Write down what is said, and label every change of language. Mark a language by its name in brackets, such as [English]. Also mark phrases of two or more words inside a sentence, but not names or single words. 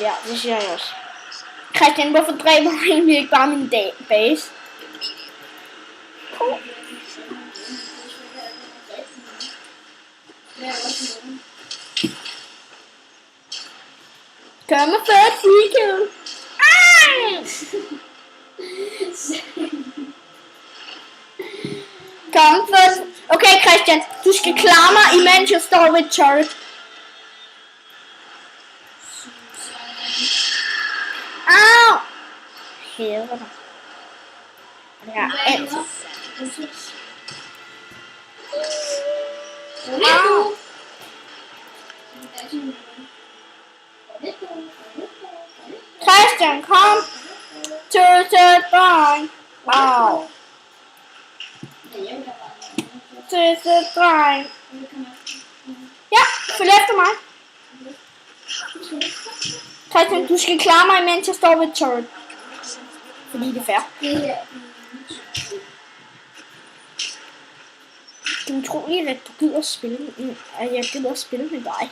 [Danish] Ja, det siger jeg også. Christian, hvorfor dræber du egentlig ikke bare min base? Kom med før [English] free kill. [Danish] Kom først. Okay, Christian, du skal klare mig, imens jeg står ved turret. Au! Hæver dig. Ja, altid. Au! Christian, kom [English] to the line. Au. To the line. [Danish] Ja, følg efter mig. Christian, du skal klare mig, mens jeg står ved turret. Fordi det er fair. Det er utroligt, at du gider at spille med, at jeg gider at spille med dig.